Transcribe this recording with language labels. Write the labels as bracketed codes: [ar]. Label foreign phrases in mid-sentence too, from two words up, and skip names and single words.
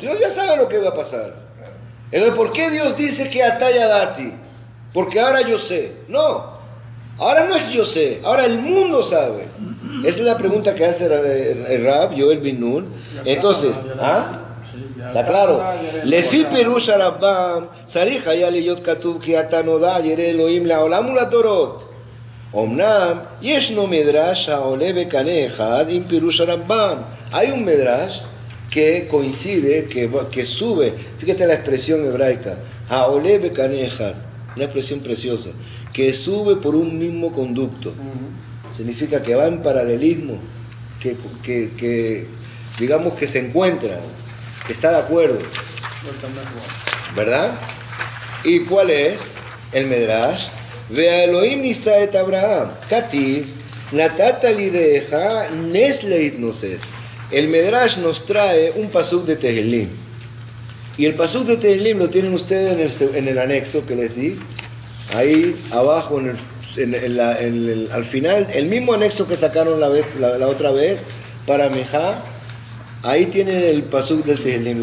[es] Dios ya sabe lo que va a pasar. Entonces, ¿por qué Dios dice que [he] עתה ידעתי? [es] Porque ahora yo sé. No, ahora no es yo sé, ahora el mundo sabe. Esa es la pregunta que hace el Rab Yoel bin Nun. Entonces, ¿está claro? [he] לפי פירוש הרמב"ם צריך היה להיות כתוב כי אתה נודע ירא אלוהים לעולם ולדורות. אומנם ישנו מדרש העולה בקנה אחד עם פירוש הרמב"ם. [es] Hay un medrash que coincide, que sube, fíjate la expresión hebraica, [he] העולה בקנה אחד, [es] una expresión preciosa, que sube por un mismo conducto. Significa que va en paralelismo, que digamos que se encuentra, que está de acuerdo, ¿verdad? ¿Y cuál es el medrash? [he] ואלוהים נישא את אברהם, כתיב, נתת ליראיך נס להתנוסס. [es] El Medrash nos trae un pasuk de Tehilim. Y el pasuk de Tehilim lo tienen ustedes en el anexo que les di. Ahí abajo, al final, el mismo anexo que sacaron la otra vez para Mejá. Ahí tienen el pasuk de Tehilim.